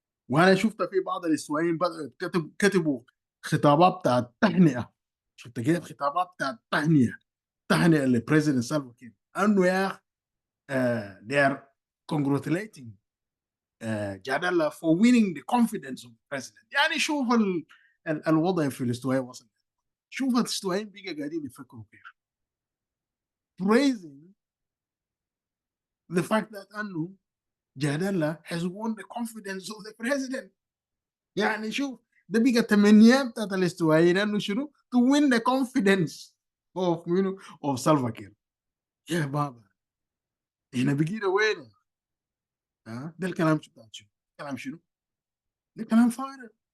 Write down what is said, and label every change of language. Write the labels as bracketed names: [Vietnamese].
[Arabic] وانا شفت في بعض الاستوائيين بدأوا كتبوا خطابات بتاعت تهنئه. شفت كيف خطابات بتاعت تهنئه للبريزيدنت سالفا كير انه يا اخي [English] they are congratulating [Arabic] جادلا [English] for winning the confidence of the president. [Arabic] يعني شوف الوضع في الاستوائيه وصل. شوف الاستوائيين بقى قاعدين يفكروا كيف [English] praising the fact that [Arabic] انه جادلا [English] has won the confidence of the president. [Arabic] يعني شوف ده بقى تمنيات بتاعت الاستوائيين انه شنو؟ [English] to win the confidence of [Arabic] منو؟ [English] of [Arabic] سالفا كير. يا بابا احنا بقينا وين؟ ده الكلام بتاعت شنو؟ كلام شنو؟ ده كلام فارغ.